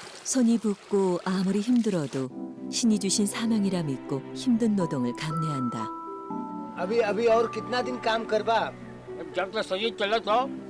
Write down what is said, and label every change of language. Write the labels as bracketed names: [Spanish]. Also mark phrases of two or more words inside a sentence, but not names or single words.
[Korean] 손이 붓고 아무리 힘들어도 신이 주신 사명이라 믿고 힘든 노동을 감내한다. [Bhojpuri] अभी अभी और कितना दिन काम करबा? जब तक सही चलत हो